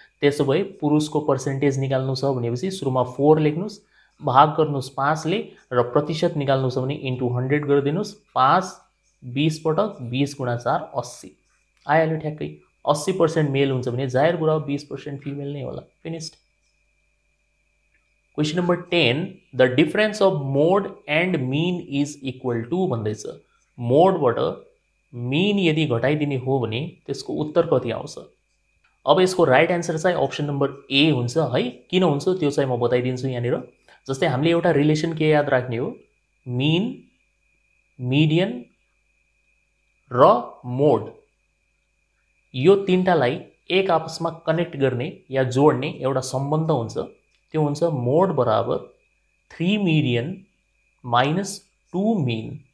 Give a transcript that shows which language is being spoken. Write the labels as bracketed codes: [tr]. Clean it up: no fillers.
[ne] त्यसो भए पुरुषको पर्सेन्टेज निकाल्नु छ भनेपछि सुरुमा 4 लेख्नुस्, भाग गर्नुस् 5 ले, र प्रतिशत निकाल्नु छ भने इन्टु 100 गरिदिनुस्। 5 20 पटक 20 × 4 80 आइहाल्यो ठ्याक्कै। 80% मेल हुन्छ भने जाहेर कुरा 20% फिमेल नै होला। Finished. [en] Question number 10. The difference of mode and mean is equal to [ne] भन्दैछ। मोडबाट mean यदि घटाइदिने हो भने त्यसको उत्तर कति आउँछ। अब यसको राइट आन्सर चाहिँ अप्सन नम्बर ए हुन्छ है। किन हुन्छ त्यो चाहिँ म बताइदिन्छु यहाँनिर। जस्तै हामीले एउटा रिलेसन के याद राख्ने हो, mean, median र मोड, यो तीनटालाई एक आपसमा कनेक्ट गर्ने या जोड्ने एउटा सम्बन्ध हुन्छ, त्यो हुन्छ मोड बराबर 3 मिडियन माइनस 2 मिन।